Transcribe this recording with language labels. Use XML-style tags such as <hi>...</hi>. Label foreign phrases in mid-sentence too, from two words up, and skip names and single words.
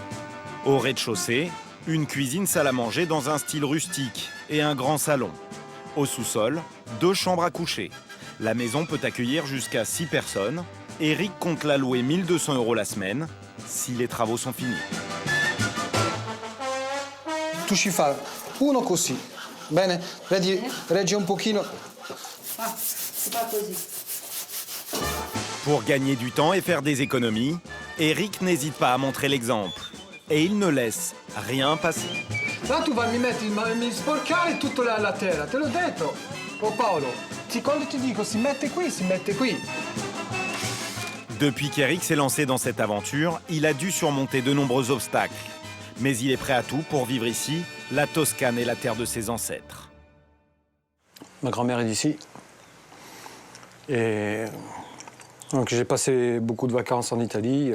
<fr>Au rez-de-chaussée, une cuisine salle à manger dans un style rustique et un grand salon. Au sous-sol, 2 chambres à coucher. La maison peut accueillir jusqu'à 6 personnes. Éric compte la louer 1 200 € la semaine, si les travaux sont finis.</fr> <it>Tu ci fai uno così, bene? Vedi, reggi un pochino.</it> <fr>Pour gagner du temps et faire des économies, Éric n'hésite pas à montrer l'exemple. Et il ne laisse rien passer. Là, tu vas</fr> <it>mi sporcare tutta la terra, te l'ho detto. Oh Paolo, quando ti dico si mette qui, si mette qui.</it> <fr>Depuis qu'Éric s'est lancé dans cette aventure, il a dû surmonter de nombreux obstacles. Mais il est prêt à tout pour vivre ici. La Toscane est la terre de ses ancêtres. Ma grand-mère est d'ici. Et donc j'ai passé beaucoup de vacances en Italie.</fr>